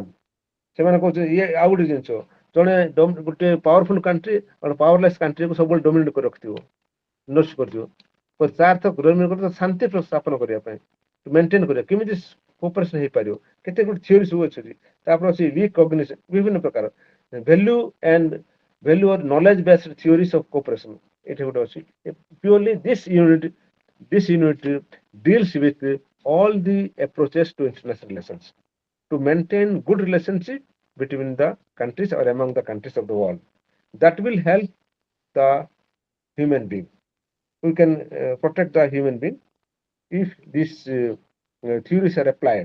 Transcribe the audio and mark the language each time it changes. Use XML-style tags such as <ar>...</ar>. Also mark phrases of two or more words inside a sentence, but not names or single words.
<or>ସେମାନେ କହୁଛନ୍ତି ଇଏ ଆଉ ଗୋଟେ ଜିନିଷ, ଜଣେ ଗୋଟେ</or> <en>powerful country powerless</en> <or>କଣ୍ଟ୍ରିକୁ ସବୁବେଳେ ଡୋମିନେଟ୍ କରି ରଖିଥିବ, ନଷ୍ଟ କରିଥିବ। ତା ଅର୍ଥ ଶାନ୍ତି ସ୍ଥାପନ କରିବା ପାଇଁ, ମେଣ୍ଟେନ୍ କରିବା, କେମିତି କୋପରେସନ ହେଇପାରିବ, କେତେ ଗୋଟେ ଥିଓରି ସବୁ ଅଛି। ତାପରେ ଅଛି ରିକଗ୍ନିସନ, ବିଭିନ୍ନ ପ୍ରକାର</or> <en>value and value or knowledge based theories of cooperation,</en> <or>ଏଠି ଗୋଟେ ଅଛି।</or> <en>ପ୍ୟୁରଲି this unit deals with all the approaches to international relations to maintain good relationship between the countries or among the countries of the world that will help the human being. We can protect the human being if these theories are applied.</en>